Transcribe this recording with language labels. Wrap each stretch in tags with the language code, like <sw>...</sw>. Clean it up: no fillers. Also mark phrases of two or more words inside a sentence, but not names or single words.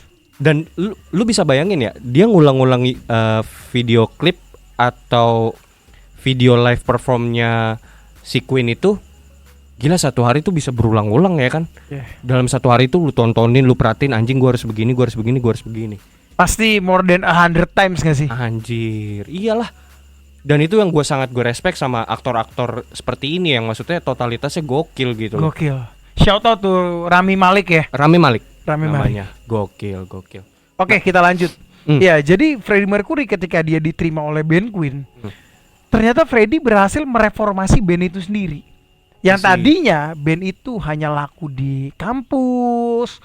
<id>Dan lu bisa bayangin ya, dia ngulang-ngulangi video klip atau video live performnya si Queen itu, gila satu hari tuh bisa berulang-ulang ya kan. Yeah. Dalam satu hari tuh lu tontonin, lu perhatiin anjing gua harus begini, gua harus begini, gua harus begini. Pasti</id> <en>more than 100 times</en> <id>gak sih? Anjir, iyalah. Dan itu yang gue sangat respect sama aktor-aktor seperti ini yang maksudnya totalitasnya gokil gitu. Gokil.</id> <en>Shout out</en> <id>tuh Rami Malek ya. Rami Malek namanya. Gokil. Oke, kita lanjut. Hmm. Ya, jadi Freddie Mercury ketika dia diterima oleh band Queen, ternyata Freddie berhasil mereformasi band itu sendiri. Yang Masih. tadinya band itu hanya laku di kampus,</id>